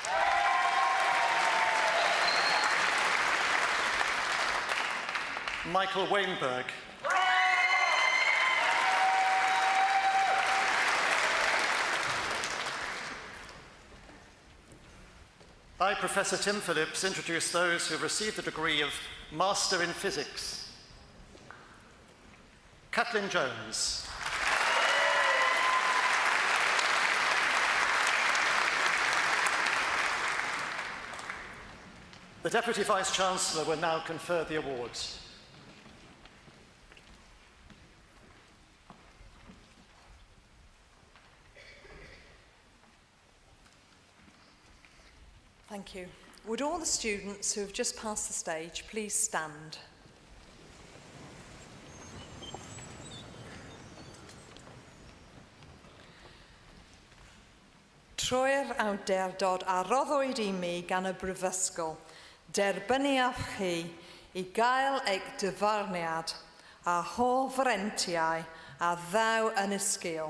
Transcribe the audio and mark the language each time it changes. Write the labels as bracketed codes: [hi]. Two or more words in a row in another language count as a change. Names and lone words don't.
[en] Michael Wainberg. I, Professor Tim Phillips, introduce those who have received the degree of Master in Physics. Kathleen Jones. The Deputy Vice-Chancellor will now confer the awards. Thank you. Would all the students who have just passed the stage please stand? [cy] Troi'r awdurdod a roddwyd I mi gan y Brifysgol, derbyniaf chi I gael eich dyfarniad a hofrentiau a ddaw yn ysgil.